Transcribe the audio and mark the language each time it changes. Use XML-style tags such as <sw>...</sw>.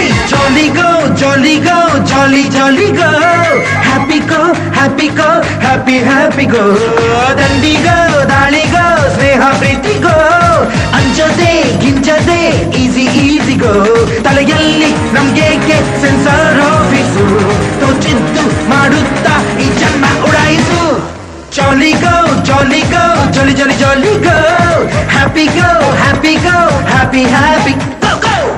<en>Jolly go, jolly go, jolly jolly go, happy go, happy go, happy happy go.</en> <kn>ದಂಡಿ ಗೋ ದಾಳಿ ಗೋ ಸ್ನೇಹ ಪ್ರೀತಿ ಗೋ, ಅಂಜದೆ ಗಿಂಜದೆ</kn> <en>Easy easy go.</en> <kn>ತಲೆಯಲ್ಲಿ ನಮ್ಗೇಕೆ sensor office, ತೋಚಿದ್ದು ಮಾಡುತ್ತಾ ಈ ಜನ್ಮ ಉಡಾಯಿಸು.</kn> <en>Jolly go, jolly go, jolly jolly jolly go, happy go, happy go, happy happy go go.</en>